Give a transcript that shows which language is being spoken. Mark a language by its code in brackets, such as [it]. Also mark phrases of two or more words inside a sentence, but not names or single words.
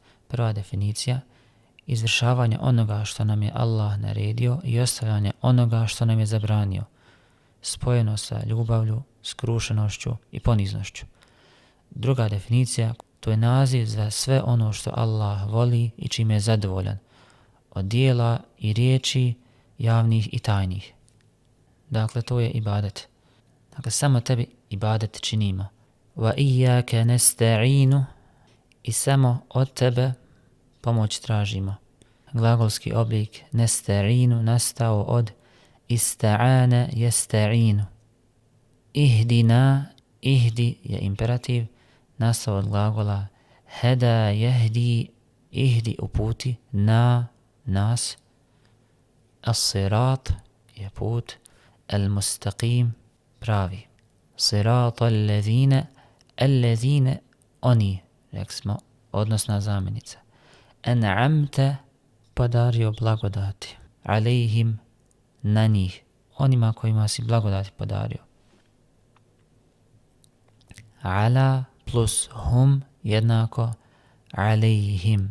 [bs] Prva definicija, izvršavanje onoga što nam je Allah naredio i ostavljanje onoga što nam je zabranio, spojeno sa ljubavlju, skrušenošću i poniznošću. Druga definicija, to je naziv za sve ono što Allah voli i čime je zadovoljan, od dijela i riječi, javnih i tajnih. Dakle, to je ibadet. Dakle, samo tebi ibadet činimo. [ar] وإياك نستعين, [bs] i samo od tebe pomoć tražimo. Glagolski oblik nasta'inu nastao od [ar] استعان يستعين. [bs] Ihdina, ihdi je imperativ, nastao od glagola [ar] هدى يهدي, [bs] ihdi uputi, na, nas. As-sirat je put, al-mustaqim, pravi. [ar] صراط الذين, [bs] oni, rekli smo, odnosna zamjenica. An'amta, podario blagodati. Alejhim, na njih, onima kojima si blagodati podario. Ala plus hum jednako alejhim.